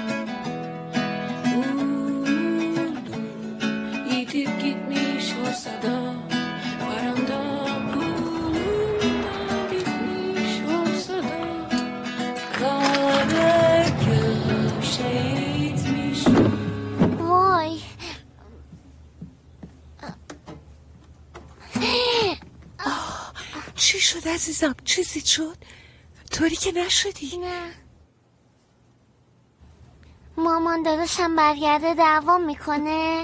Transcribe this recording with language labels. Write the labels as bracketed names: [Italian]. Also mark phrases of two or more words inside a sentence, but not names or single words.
[Turkish] Yitip gitmiş olsa da Paranda pulla bitmiş olsa da Kader köşe itmiş. [Persian] وای چی شد عزیزم؟ چیزی شد؟ طوری که نشدی؟ نه مامان داداشم برگرده دعوام میکنه.